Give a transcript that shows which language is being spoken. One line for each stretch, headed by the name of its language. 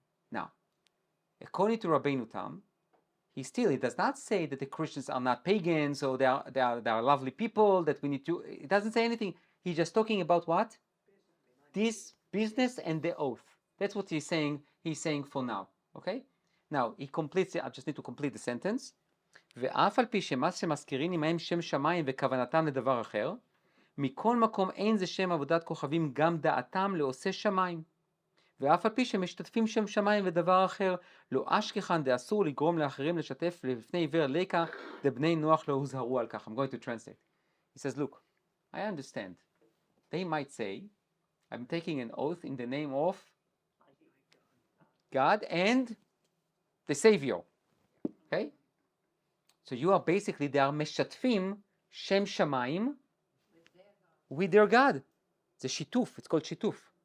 English: Now, according to Rabbeinu Tam, he does not say that the Christians are not pagans or they are lovely people, that we need to, it doesn't say anything. He's just talking about what? This business and the oath. That's what he's saying for now. Okay? Now, he completes it, I just need to complete the sentence.
Hebrew: ואף על פי שמה שמזכירים עמהם שם שמיים וכוונתם לדבר אחר, מכל מקום אין זה שם עבודת כוכבים גם דעתם לעושה שמיים. ואף על פי שמשתתפים שם שמיים ודבר אחר, לא אשכחן דאסור לגרום לאחרים לשתף לפני עיוור לקה, דבני נוח לא הוזהרו על כך.
English: I'm going to translate. He says, look, I understand. They might say, I'm taking an oath in the name of God and the Savior. Okay? So you are basically, they are meshatfim shem shamayim with their God. It's a shituf. It's called shituf.